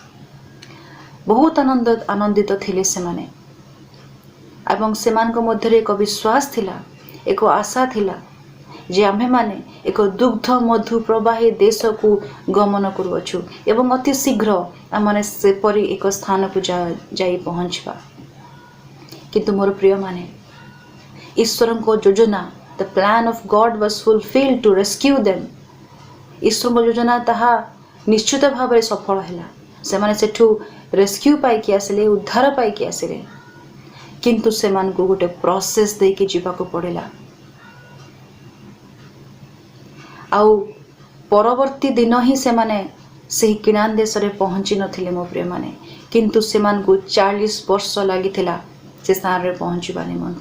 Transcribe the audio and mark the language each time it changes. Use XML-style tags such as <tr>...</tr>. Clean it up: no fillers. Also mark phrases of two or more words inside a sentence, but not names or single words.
<or>ବହୁତ ଆନନ୍ଦିତ ଥିଲେ ସେମାନେ ଏବଂ ସେମାନଙ୍କ ମଧ୍ୟରେ ଏକ ବିଶ୍ୱାସ ଥିଲା, ଏକ ଆଶା ଥିଲା ଯେ ଆମ୍ଭେମାନେ ଏକ ଦୁଗ୍ଧ ମଧୁ ପ୍ରବାହୀ ଦେଶକୁ ଗମନ କରୁଅଛୁ ଏବଂ ଅତି ଶୀଘ୍ର ଆମମାନେ ସେପରି ଏକ ସ୍ଥାନକୁ ଯାଇ ପହଞ୍ଚିବା। କିନ୍ତୁ ମୋର ପ୍ରିୟମାନେ, ଈଶ୍ୱରଙ୍କ ଯୋଜନା,</or> <en>the plan of God was fulfilled to rescue them.</en> <or>ଈଶ୍ୱରଙ୍କ ଯୋଜନା ତାହା ନିଶ୍ଚିତ ଭାବରେ ସଫଳ ହେଲା। ସେମାନେ ସେଠୁ ରେସ୍କ୍ୟୁ ପାଇକି ଆସିଲେ, ଉଦ୍ଧାର ପାଇକି ଆସିଲେ, କିନ୍ତୁ ସେମାନଙ୍କୁ ଗୋଟେ ପ୍ରୋସେସ୍ ଦେଇକି ଯିବାକୁ ପଡ଼ିଲା। ଆଉ ପରବର୍ତ୍ତୀ ଦିନ ହିଁ ସେମାନେ ସେହି କିଣାନ୍ ଦେଶରେ ପହଞ୍ଚି ନଥିଲେ ମୋ ପ୍ରିୟମାନେ, କିନ୍ତୁ ସେମାନଙ୍କୁ 40 ବର୍ଷ ଲାଗିଥିଲା ସେ ସ୍ଥାନରେ ପହଞ୍ଚିବା ନିମନ୍ତେ।</or>